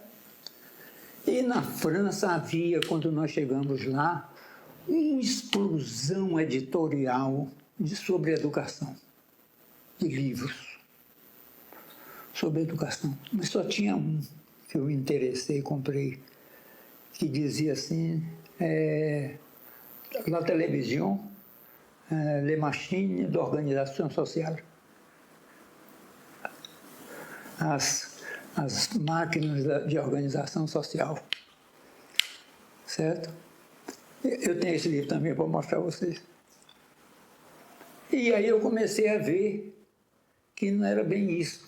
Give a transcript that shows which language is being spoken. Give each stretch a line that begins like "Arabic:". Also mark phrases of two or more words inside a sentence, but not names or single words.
Portuguese: E na França havia, quando nós chegamos lá, uma explosão editorial sobre educação, de livros sobre educação. Mas só tinha um que eu me interessei e comprei, que dizia assim,
French: la télévision, les machines d'organisation sociale.
Portuguese: As máquinas de organização social. Certo? Eu tenho esse livro também para mostrar a vocês. E aí eu comecei a ver que não era bem isso.